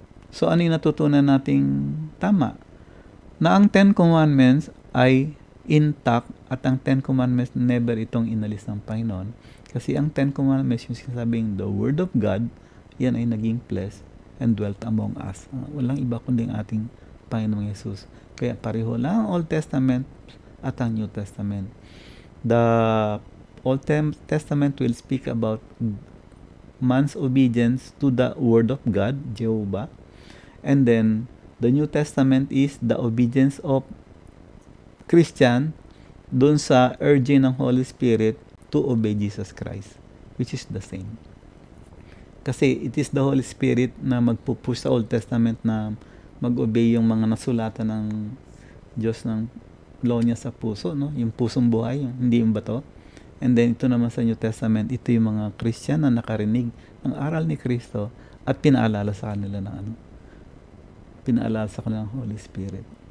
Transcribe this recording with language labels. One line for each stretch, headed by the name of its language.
Filipino: So, ano yung natutunan nating tama? Na ang 10 Commandments ay intact at ang 10 Commandments never itong inalis ng Panginoon. Kasi ang 10 Commandments, yung sinasabing the Word of God, yan ay naging
English: flesh and dwelt among us.
Filipino: Walang iba kundi ang ating Panginoong Yesus. Kaya pareho lang ang Old Testament at ang New Testament.
English: The Old Testament will speak about man's obedience to the Word of God, Jehovah. And then, the New Testament is the obedience of Christian
Filipino: dun sa
English: urging ng Holy Spirit to obey Jesus Christ, which is the same.
Filipino: Kasi
English: it is the
Filipino: Holy Spirit na magpupush sa Old Testament na mag-obey yung mga nasulatan ng Diyos ng law niya sa puso, no? Yung pusong buhay, hindi yung bato.
English: And then
Filipino: ito naman sa New Testament, ito yung mga Christian na nakarinig ng aral ni Kristo at pinaalala sa kanila ng pinaalala sa kanilang Holy Spirit.